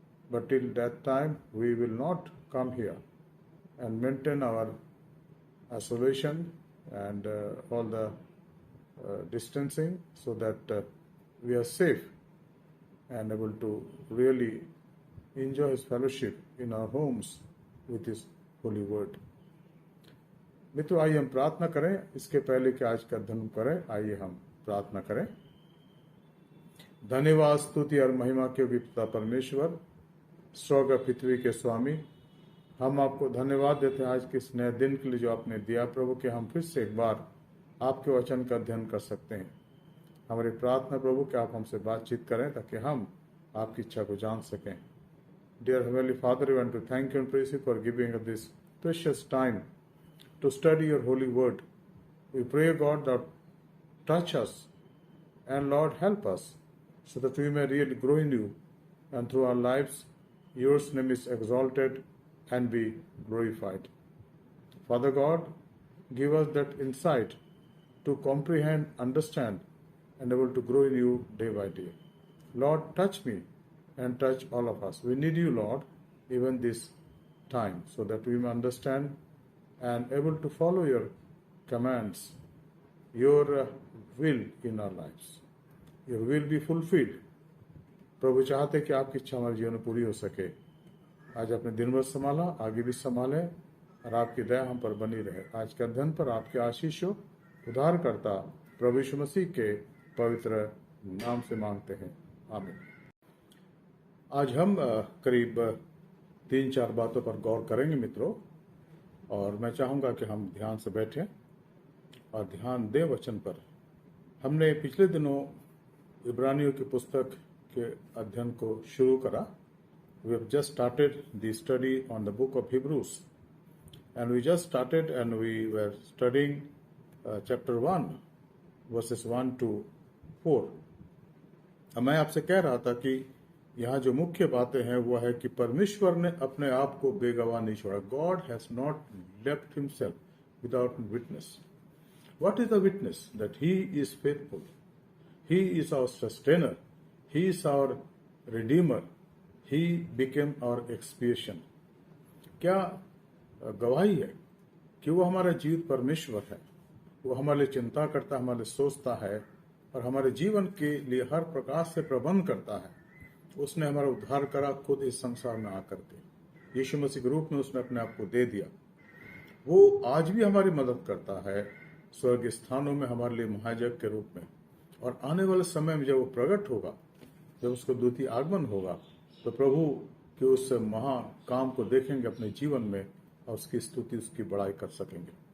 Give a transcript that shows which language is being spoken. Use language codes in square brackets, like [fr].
[en] But till that time, we will not come here and maintain our isolation and all the distancing so that we are safe and able to really enjoy His fellowship in our homes with His holy word. [hi] मित्रों, आइए हम प्रार्थना करें। इसके पहले कि आज का अध्ययन करें, आइए हम प्रार्थना करें। धन्यवाद, स्तुति और महिमा के पिता परमेश्वर, स्वर्ग और पृथ्वी के स्वामी, हम आपको धन्यवाद देते हैं आज के इस नए दिन के लिए जो आपने दिया प्रभु, कि हम फिर से एक बार आपके वचन का अध्ययन कर सकते हैं। हमारी प्रार्थना प्रभु कि आप हमसे बातचीत करें ताकि हम आपकी इच्छा को जान सकें। [en] Dear Heavenly Father, we want to thank you and praise you for giving us this precious time to study your holy word. We pray, God, that touch us and Lord, help us so that we may really grow in you, and through our lives your name is exalted and be glorified. Father God, give us that insight to comprehend, understand, and able to grow in you day by day. Lord, touch me and touch all of us. We need you, Lord, even this time, so that we may understand and able to follow your commands, your will in our lives. Your will be fulfilled. [hi] प्रभु चाहते कि आपकी इच्छा हमारे जीवन में पूरी हो सके। आज अपने दिन भर संभाला, आगे भी संभाले और आपकी दया हम पर बनी रहे। आज के अध्ययन पर आपके आशीष हो, उद्धारकर्ता प्रभु यीशु मसीह के पवित्र नाम से मांगते हैं, आमीन। आज हम करीब 3-4 बातों पर गौर करेंगे मित्रों, और मैं चाहूँगा कि हम ध्यान से बैठें और ध्यान दें वचन पर। हमने पिछले दिनों इब्रानियों की पुस्तक के अध्ययन को शुरू करा। [en] We have just started the study on the book of Hebrews, and we just started and we were studying chapter 1 verses 1 to 4। [hi] अब मैं आपसे कह रहा था कि यहाँ जो मुख्य बातें हैं वो है कि परमेश्वर ने अपने आप को बेगवाह नहीं छोड़ा। [en] God has not left himself without witness. What is the witness? That he is faithful. He is our sustainer. He is our redeemer. He became our expiation. [hi] क्या गवाही है कि वो हमारा जीवित परमेश्वर है। वो हमारे लिए चिंता करता है, हमारे लिए सोचता है और हमारे जीवन के लिए हर प्रकार से प्रबंध करता है। उसने हमारा उद्धार करा खुद इस संसार में आकर के। यीशु मसीह के रूप में उसने अपने आप को दे दिया। वो आज भी हमारी मदद करता है स्वर्ग स्थानों में हमारे लिए महायाजक के रूप में, और आने वाले समय में जब वो प्रकट होगा, जब उसको द्वितीय आगमन होगा, तो प्रभु के उस महा काम को देखेंगे अपने जीवन में और उसकी स्तुति, उसकी बड़ाई कर सकेंगे।